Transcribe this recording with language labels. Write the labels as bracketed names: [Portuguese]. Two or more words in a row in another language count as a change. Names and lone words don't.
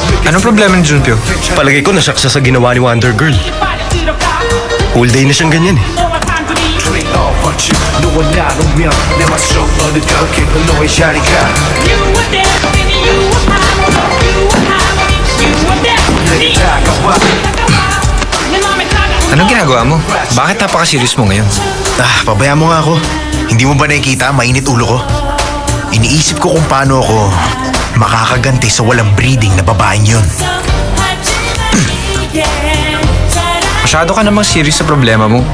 [Filipino] Anong problema ni Junpyo? Palagay ko nasak siya sa ginawa ni Wonder Girl. [English] Whole day [Filipino] na siyang ganyan eh. [English] Trade off punch [Korean] 너와 나누면 내 맘속 어느 덜 너의 자리가 내게 다가와 [Filipino] Anong ginagawa mo? Bakit napaka-serious mo ngayon? Pabayaan mo nga ako. Hindi mo ba nakikita? Mainit ulo ko. Iniisip ko kung paano ako makakaganti sa walang breeding na babaeng yun. Masyado ka namang serious sa problema mo.